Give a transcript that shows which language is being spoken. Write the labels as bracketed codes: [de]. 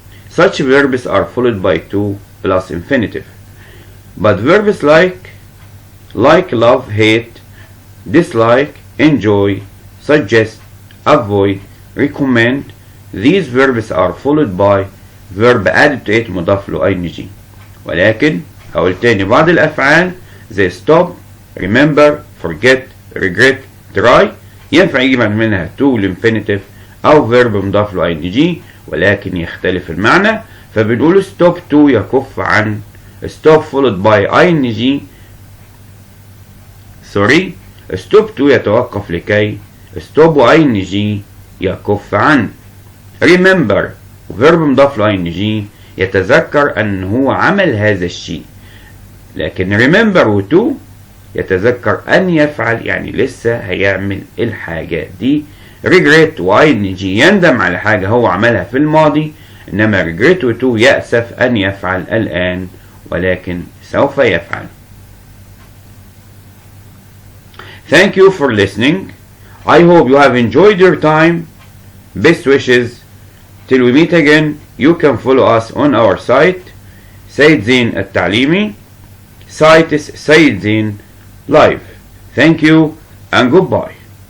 [en] Such verbs are followed by to plus infinitive. But verbs like, love, hate, dislike, enjoy, suggest, avoid, recommend, these verbs are followed by verb added to it [ar] مضاف له [en] ing. [ar] ولكن هقول تاني بعض الأفعال زي stop, remember, forget, regret, try ينفع يجي بعد منها to الانفينيتيف أو verb مضاف له ing ولكن يختلف المعنى. [en] فبنقول stop to [ar] يكف عن [en] stop followed by ing stop to [ar] يتوقف لكي [en] stop ing يكف عن. [ar] remember verb مضاف له ing يتذكر أن هو عمل هذا الشيء، لكن remember و to يتذكر أن يفعل يعني لسه هيعمل الحاجة دي. regret و ing يندم على حاجة هو عملها في الماضي، إنما regret و to يأسف أن يفعل الآن ولكن سوف يفعل. [en] Thank you for listening. I hope you have enjoyed your time. Best wishes. Till we meet again, you can follow us on our site سيد زين التعليمي. Site is سيد زين live. Thank you and goodbye.